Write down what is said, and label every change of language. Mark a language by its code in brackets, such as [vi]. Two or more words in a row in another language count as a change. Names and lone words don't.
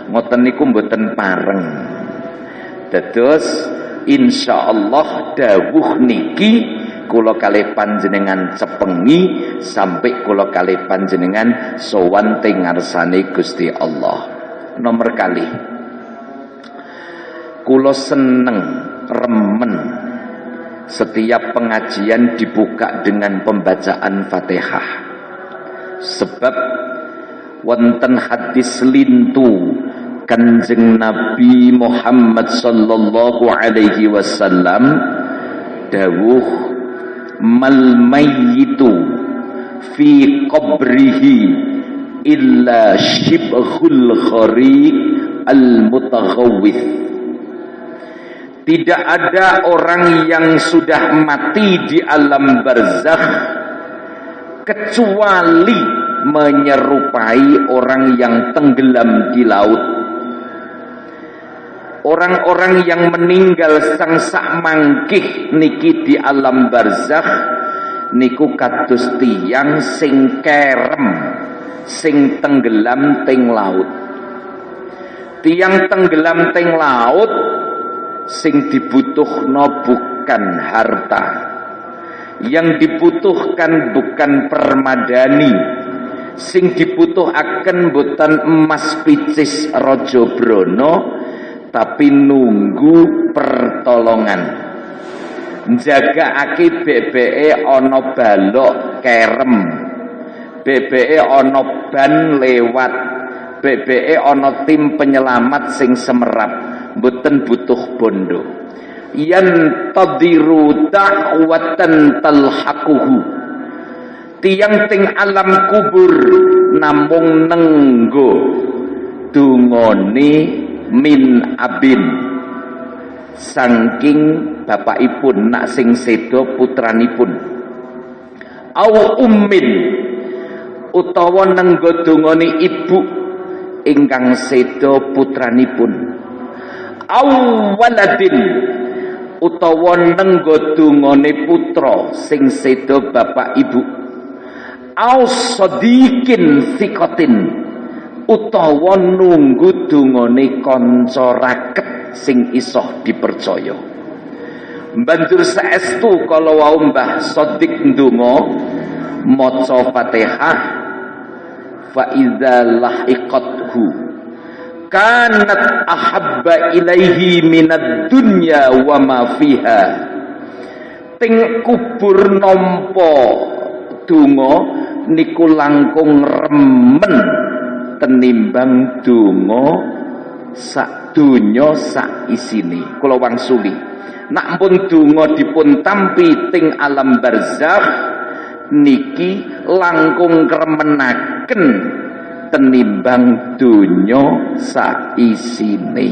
[jv] Ngoten niku mboten pareng. Dados insyaallah dawuh niki kula kalih panjenengan cepengi sampai kula kalih panjenengan sowan teng ngarsane Gusti Allah. Nomor kali kula seneng remen setiap pengajian [id] dibuka dengan pembacaan Fatihah, [jv] sebab wonten hadis lintu Kanjeng Nabi Muhammad [ar] صلى الله عليه وسلم dawuh ما الميت في قبره إلا شبه الغريق المتغوث. [id] Tidak ada orang yang sudah mati di alam barzakh kecuali menyerupai orang yang tenggelam di laut. Orang-orang yang meninggal [jv] sangsak mangkih niki [id] di alam barzakh [jv] niku kados tiyang sing kerem, sing tenggelam teng laut. Tiang tenggelam teng laut sing dibutuhno [id] bukan harta, yang dibutuhkan bukan permadani, [jv] sing dibutuhaken boten emas picis raja brana, tapi nunggu pertolongan. Njagakake bebeke ana balok kerem, bebeke ana ban lewat, bebeke ana tim penyelamat sing semerap, mboten butuh bondo. [ar] ينتظر دعوة تلحقه. [jv] Tiang ting alam kubur namung nenggo dungane [ar] من أب [jv] saking bapakipun nak sing sedo putranipun, [ar] أو أم [jv] utawa nenggo dungane ibu ingkang sedo putranipun, [ar] أو ولد [jv] utawa nenggo dungane putra sing sedo bapak ibu, [ar] أو صديق ثقة [jv] utawa nunggu dungane kanca raket sing isoh dipercaya. Banjur saestu kala wau Mbah Shadiq ndonga maca Fatihah, [ar] فإذا لحقته كانت أحب إليه من الدنيا وما فيها. [jv] Ting kubur nampa donga niku langkung remen tenimbang donga sak donya sak isine. Kula wangsuli nak pun donga dipun tampi ting alam barzakh niki langkung kremenaken tenimbang donya sak isine.